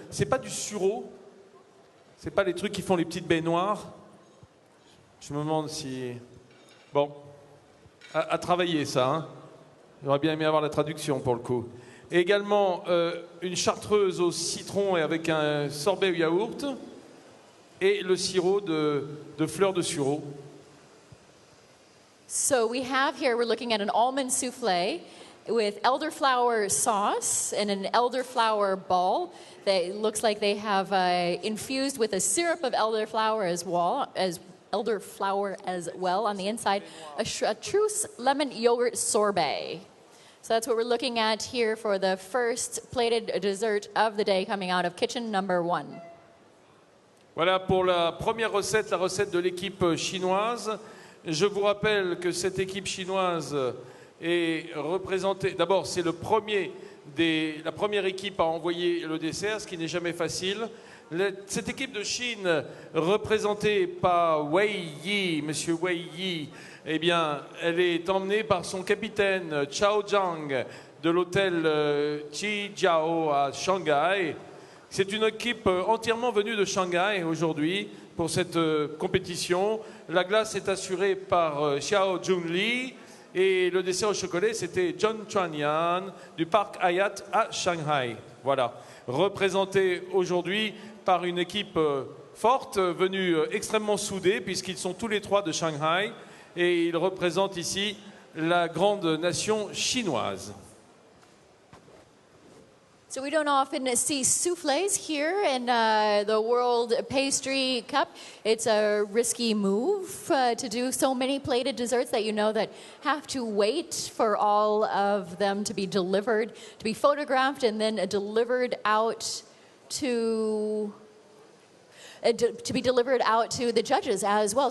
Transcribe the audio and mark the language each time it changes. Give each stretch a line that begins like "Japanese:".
French: C'est pas du sureau, c'est pas les trucs qui font les petites baies noires. Je me demande si... Bon, à travailler ça, hein. J'aurais bien aimé avoir la traduction pour le coup. Et également une chartreuse au citron et avec un sorbet au yaourt et le sirop de fleurs de sureau.
English: So we have here, we're looking at an almond souffle with elderflower sauce and an elderflower ball that looks like they have infused with a syrup of elderflower as well on the inside, a chartreuse lemon yogurt sorbet. So that's what we're looking at here for the first plated dessert of the day coming out of kitchen number 1.
French: Voilà pour la première recette, la recette de l'équipe chinoise. Je vous rappelle que cette équipe chinoise est représentée... D'abord, c'est la première équipe à envoyer le dessert, ce qui n'est jamais facile. Cette équipe de Chine, représentée par Wei Yi, Monsieur Wei Yi, eh bien, elle est emmenée par son capitaine Chao Zhang de l'hôtel Chijiao à Shanghai. C'est une équipe entièrement venue de Shanghai aujourd'hui pour cette compétition. La glace est assurée par Xiao Junli et le dessert au chocolat, c'était John Chuanyan du parc Hyatt à Shanghai. Voilà, représenté aujourd'hui par une équipe forte, venue extrêmement soudée, puisqu'ils sont tous les trois de Shanghai, et ils représentent ici la grande nation chinoise.
English: So we don't often see soufflés here in the World Pastry Cup. It's a risky move to do so many plated desserts that you know that have to wait for all of them to be delivered, to be photographed, and then delivered out to be delivered out to the judges as well.